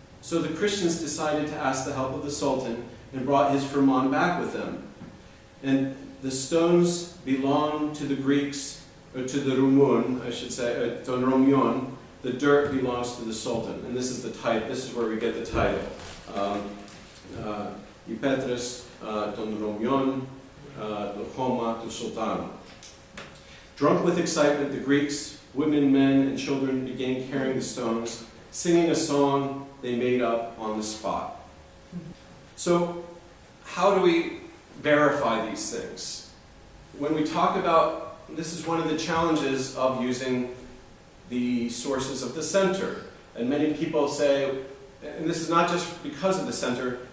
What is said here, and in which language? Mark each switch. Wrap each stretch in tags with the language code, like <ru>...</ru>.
<en>So the Christians decided to ask the help of the Sultan and brought his firman back with them. And the stones belong to the Greeks, or to the Ρωμιῶν, I should say, to Ρωμιῶν. The dirt belongs to the Sultan. And this is the title. This is where we get the title.</en> <el>Οι πέτρες των Ρωμιών, το χῶμα του Σουλτάνου.</el> <en>Drunk with excitement, the Greeks, women, men, and children began carrying the stones, singing a song they made up on the spot. So, how do we verify these things? When we talk about, this is one of the challenges of using the sources of the center. And many people say, and this is not just because of the center,</en>